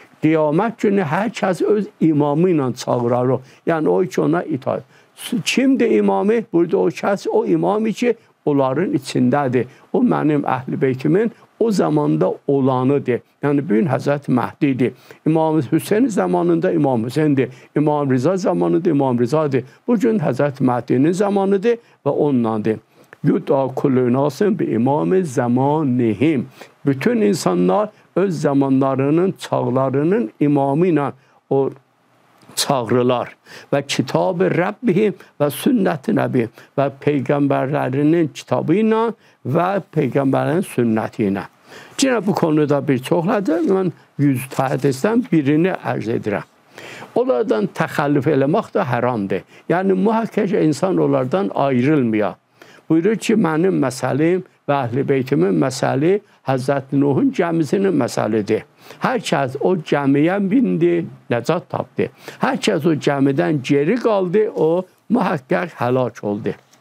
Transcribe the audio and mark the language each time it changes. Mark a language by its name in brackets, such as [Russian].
[Azerbaijani] Qiyamət günü hər kəs öz imamı ilə çağırır. Yəni o ki ona itaat. Kimdir imamı? Burada o kəs o imamı ki onların içindədir. O mənim əhl-i beytimin o zamanda olanıdır. Yəni bugün Həzrət Məhdidir. İmam Hüseyin zamanında İmam Hüseyindir. İmam Rıza zamanında İmam Rızadır. Bugün Həzrət Məhdinin zamanıdır və ondandır. [Arabic] Yuda kulünasın bi imam zamanihim. [Azerbaijani] Bütün insanlar öz zamanlarının, çağlarının imamı ilə o çağırırlar. Və [Arabic] kitab-ı Rəbbihim və sünnət-i nəbihim [Azerbaijani] və peyğəmbərlərinin kitabı ilə və peyğəmbərlərin sünnəti ilə. Yine bu konuda bir çoxladır. Mən 100 hədisdən birini ərz edirəm. Onlardan təxəllüf eləmək də haramdır. Yəni mühakkak insan onlardan ayrılmıyor. Buyurur ki, mənim məsəlim və əhl-i beytimin məsəli Həzrət Nuhun gəmisinin məsəlidir. Hər kəs o gəmiyə bindi, nəcat tapdı. Hər kəs o gəmidən geri qaldı, o mühakkak həlak oldu.